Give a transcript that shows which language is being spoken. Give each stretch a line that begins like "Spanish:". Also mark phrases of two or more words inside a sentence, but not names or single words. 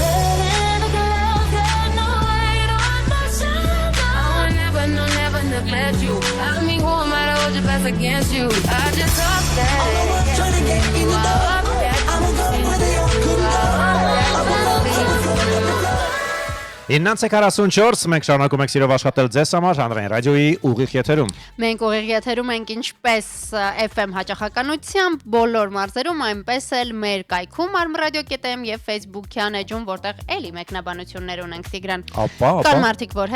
English: Never neglect you. I mean, who am I to hold your best against you? I just talk that. Trying to get in the door. I'ma go where they all could go.
Armenian: 9:44 մենք շարունակում ենք սիրով աշխատել ձեզ համար հանրային ռադիոյի ուղիղ եթերում։ Մենք ուղիղ եթերում ենք ինչպես FM հաճախականությամբ բոլոր մարզերում, այնպես էլ մեր կայքում armradio.am եւ Facebook-յան էջում, որտեղ էլի մեկնաբանություններ ունենք Տիգրան։ Կան մարդիկ, որ